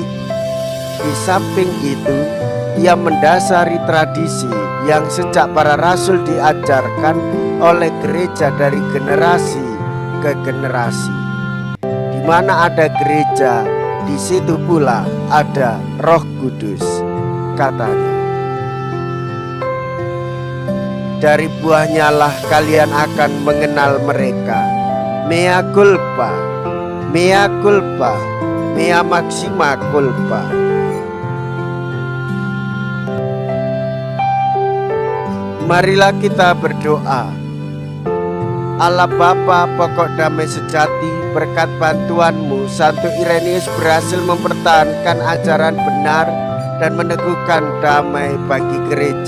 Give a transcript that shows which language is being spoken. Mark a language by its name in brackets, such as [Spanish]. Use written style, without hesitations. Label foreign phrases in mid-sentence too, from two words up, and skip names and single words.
[Indonesian] Di samping itu, ia mendasari tradisi yang sejak para rasul diajarkan oleh gereja dari generasi ke generasi. Di mana ada gereja, di situ pula ada Roh Kudus, katanya. Dari buahnya lah kalian akan mengenal mereka. [Latin] Mea culpa, mea culpa, mea maxima culpa. [Indonesian] Marilah kita berdoa. Allah Bapa, pokok damai sejati, berkat bantuanmu Santo Irenaeus berhasil mempertahankan ajaran benar dan meneguhkan damai bagi gereja.